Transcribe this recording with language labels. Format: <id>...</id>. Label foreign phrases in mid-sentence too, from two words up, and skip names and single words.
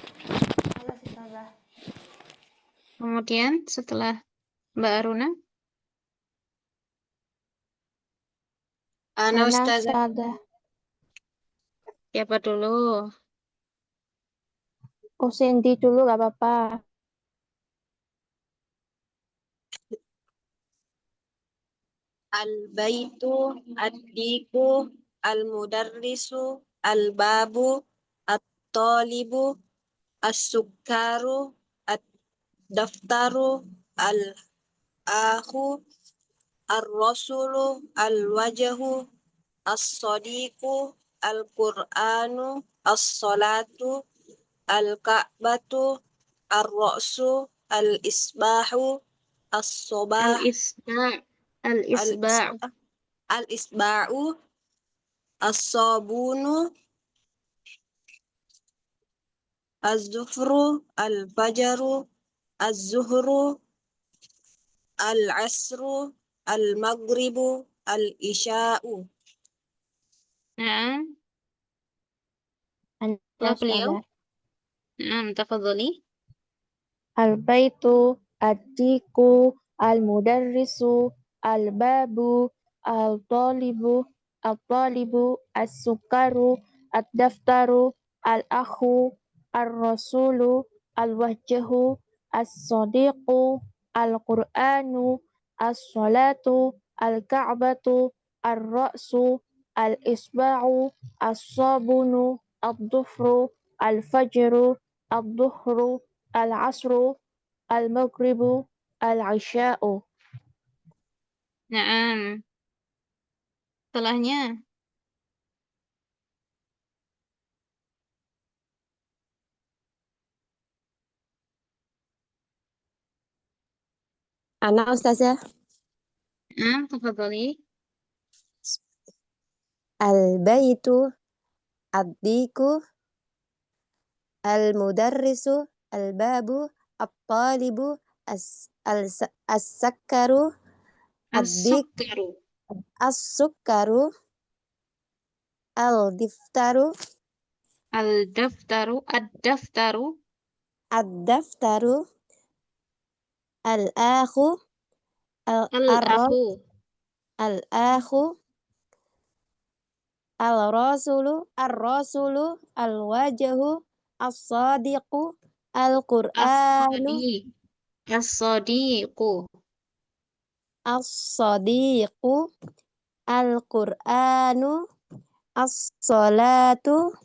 <id>Kemudian setelah Mbak Aruna,</id> <ar>أنا أستاذة.</ar> <id>siapa dulu? Cindy dulu gak apa-apa.</id> <ar>البيتُ، الديكُ، المدرّسُ, البابُ, الطالبُ، السكّرُ، الدفترُ, الأخُ، الرسولُ، الوجهُ، الصديقُ، القرآنُ، الصلاةُ, الكعبةُ، الرأسُ، الإصبعُ، الصباح, الإصبع'. الإصبعُ، الصابونُ، الظفرُ، الفجرُ، الظهرُ، العصرُ، المغربُ، العشاءُ.</ar> <id>Nah, Anda beliau. Ustazah. Tafadholi.</id> <ar>البيتُ، الديكُ، المدرّسُ, البابُ، الطالبُ, السكّرُ، الدفترُ, الأخُ، الرسولُ، الوجهُ، الصديقُ، القرآنُ، الصلاةُ, الكعبةُ، الرأسُ، الإصبعُ، الصابونُ، الظفرُ، الفجرُ، الظهرُ، العصرُ، المغربُ، العشاءُ.</ar> <id>Naam. Setelahnya.</id> <ar>أنا أستاذة. نعم، تفضّلي. البيتُ، الديكُ، المدرّسُ, البابُ, الطالبُ، السكّرُ، الديك, السكّرُ. السكّرُ، الدفترُ, الدفترُ. الدفترُ. الدفترُ، الأخُ, الأخُ. الأخُ, الرسولُ، الرسولُ، الوجهُ، الصديقُ، القرآنُ, الصديق. الصديقُ. الصديقُ، القرآنُ، الصلاةُ,</ar>